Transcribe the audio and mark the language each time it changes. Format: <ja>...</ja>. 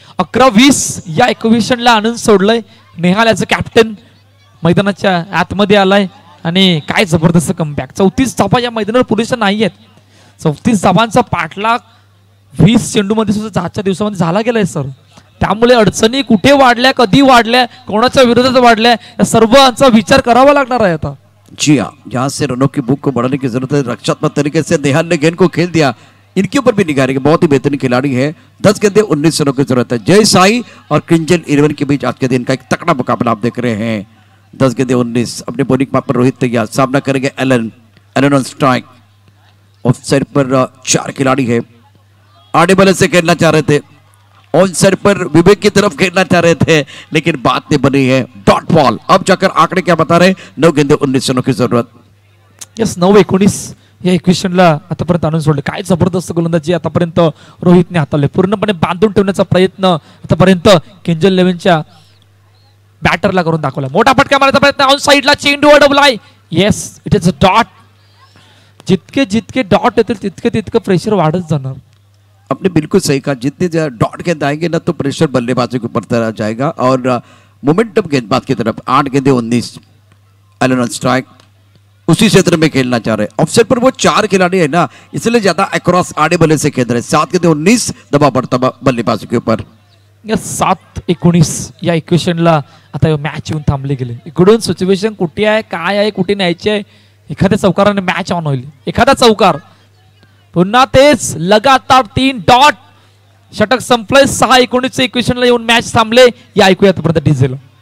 <mr>11-20 या इक्वेशनला आनंद सोडलंय. नेहाल याचं कॅप्टन मैदानाच्या आतमध्ये आलाय आणि काय जबरदस्त कमबॅक. 34 धावा या मैदानावर पुरेशा नाही आहेत. 34 धावांचा पाठलाग 20 चेंडूमध्ये सुद्धा आजच्या दिवसामध्ये झाला गेलाय सर. त्यामुळे अडचणी कुठे वाढल्या, कधी वाढल्या, कोणाच्या विरोधात वाढल्या, या सर्वांचा विचार करावा लागणार आहे आता.</mr> <hi>जी हाँ, यहाँ से रनों की बुक को बढ़ाने की जरूरत है. रक्षात्मक तरीके से नेहाल ने गेंद को खेल दिया. इनके ऊपर भी निगाह रखेंगे. बहुत ही बेहतरीन खिलाड़ी है. 10 गेंदे 19 रनों की जरूरत है. जय साई और किंजल 11 के बीच आज के दिन का एक तकड़ा मुकाबला आप देख रहे हैं. 10 गेंदे 19. अपने बॉलिंग पर रोहित तैयार, सामना करेंगे Elon. Elon on strike. Of side पर 4 खिलाड़ी है. आड़े बल्ले से खेलना चाह रहे थे, ऑन साइड पर विवेक की तरफ खेलना चाह रहे थे, लेकिन बात नहीं बनी है। Dot ball. अब जाकर आंकड़े क्या बता रहे, 9 गेंदे 19 रनों की जरूरत।</hi> <mr>यस 9-19 या इक्वेशनला आतापर्यंत आणून सोडले। काय जबरदस्त गोलंदाजी आतापर्यंत रोहितने हाताळले, पूर्णपणे बांधून ठेवण्याचा प्रयत्न आतापर्यंत किंजल 11च्या बॅटरला करून दाखवला। मोठा फटका मारण्याचा प्रयत्न, ऑन साइडला चेंडू अडवलाय।</mr> <en>Yes it is a dot.</en> <mr>जितके जितके डॉट येतील तितके तितकं प्रेशर वाढत जाणार।</mr> <hi>आपने बिल्कुल सही कहा, जितने डॉट गेंद आएंगे ना तो प्रेशर बल्लेबाजों के ऊपर तरह जाएगा और मोमेंटम गेंदबाज की तरफ। 8 गेंदे 19, एलन ऑन स्ट्राइक, उसी क्षेत्र में खेलना चाह रहे हैं। ऑफसाइड पर वो 4 खिलाड़ी है ना, इसलिए ज्यादा अक्रॉस आड़े बल्ले से खेल रहे हैं। 7 गेंदे 19 दबाव बढ़ता बल्लेबाजों के ऊपर।</hi> <mr>या 7-19 या इक्वेशनला आता मॅच येऊन थांबले गेले। इकडून सिच्युएशन कुठे आहे, काय आहे, कुठे न्यायचे आहे, एखाद्या चौकाराने मॅच ऑन होईल। एखादा चौकार, पुन्हा तेच लगातार 3 डॉट, षटक संपले। 6-19 इक्वेशनला येऊन मॅच थांबले। या ऐकूया आतापर्यंत डिझेल।</mr>